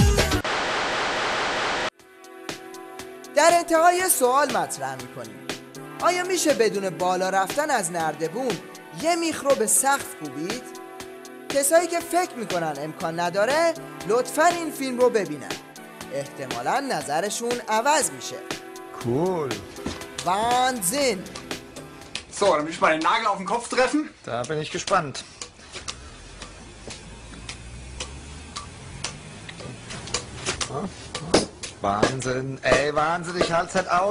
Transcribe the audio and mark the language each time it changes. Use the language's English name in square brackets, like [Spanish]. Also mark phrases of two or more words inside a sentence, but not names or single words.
[Persian] در انتهای سوال مطرح میکنیم: آیا میشه بدون بالا رفتن از نردبون یه میخ رو به سقف کوبید؟ کسایی که فکر میکنن امکان نداره لطفاً این فیلم رو ببینن، احتمالاً نظرشون عوض میشه. [German] Cool. Wahnsinn! So, dann will ich mal den Nagel auf den Kopf treffen. Da bin ich gespannt. Wahnsinn, ey, Wahnsinn, ich halt's halt aus.